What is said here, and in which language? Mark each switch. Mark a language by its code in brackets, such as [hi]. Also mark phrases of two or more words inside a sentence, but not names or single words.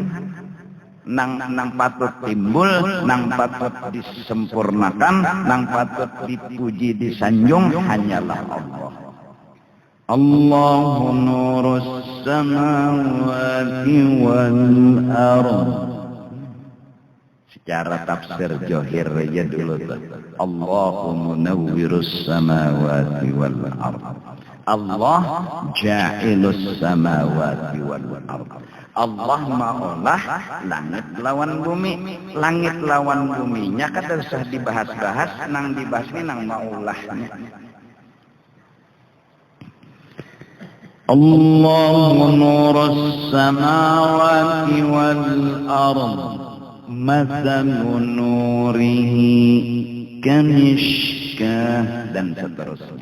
[bjn] Nang patut timbul, nang patut disempurnakan, nang patut dipuji disanjung hanyalah Allah. [ar] الله نور السماوات والأرض. [bjn] Secara tafsir johir aja dulu tuh. [ar] الله منور السماوات والأرض. الله جاعل السماوات والأرض. [bjn] Allah maulah langit lawan bumi. Langit lawan buminya kada usah dibahas-bahas, nang dibahas ini nang maulahnya. [ar] الله نور السماوات والأرض مثل نوره كمشكاة, [id] dan seterusnya.